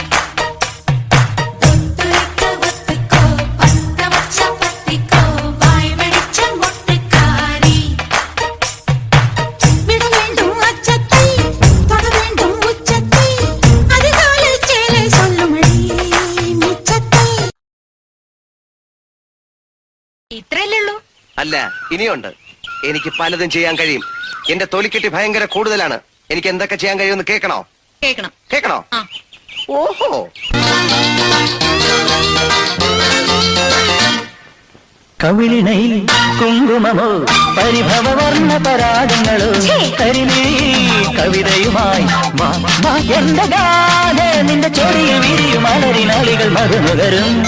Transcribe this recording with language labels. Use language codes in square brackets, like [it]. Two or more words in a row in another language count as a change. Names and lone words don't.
[ta] ஒத்துழைக்க ஒத்துக்கோ பத்த வச்ச பத்திக்கோ வாய் வெடிச்ச மொட்டுக்காரி விட வேண்டும் அச்சத்தை தொட வேண்டும் உச்சத்தை அதிகாலை சேலை சொல்லுமடி மிச்சத்தை [ml] ഇത്രയല്ലേ ഉള്ളൂ? അല്ല ഇനിയുണ്ട്. എനിക്ക് പലതും ചെയ്യാൻ കഴിയും. എന്റെ തൊലിക്കെട്ടി ഭയങ്കര കൂടുതലാണ്. എനിക്ക് എന്തൊക്കെ ചെയ്യാൻ കഴിയുമെന്ന് കേൾക്കണോ? കേക്കണം. കേൾക്കണോ? ആ. ഓഹോ. കവിളിണയിൽ കുങ്കുമമോ പരിഭവ വർണ്ണ പരാഗങ്ങളോ കരിമീ കവിതയുമായി എന്റെ ഗാന നിന്റെ ചൊടിയിൽ വിരിയും അലരിനാളികൾ മറുനുകരും